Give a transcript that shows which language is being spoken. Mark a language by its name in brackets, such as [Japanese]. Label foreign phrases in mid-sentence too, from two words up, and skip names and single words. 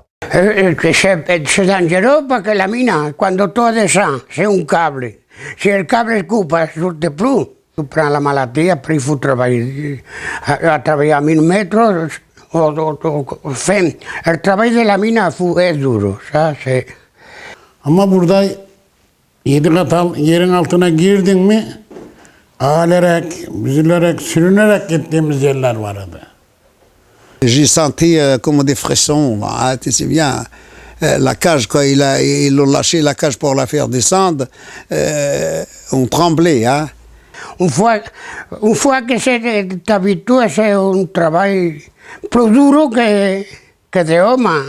[French] C'est dangereux parce que la mine, quand tout descend, c'est un câble. Si le câble se coupe, ça ne sorte plus. Tu prends la maladie, après il faut travailler à 1000 mètres. Le travail de la mine est dur. Ça, c'est... [Turkish] Ama burada 7 kat yerin altına girdin mi ağlayarak, üzülerek, sürünerek gittiğimiz yerler vardı. [French] J'ai senti comme des frissons, hein, tu sais bien. La cage, quand ils ont lâché la cage pour la faire descendre, on tremblait. Hein. Une fois que c'est habitué, c'est un travail plus dur que de homme.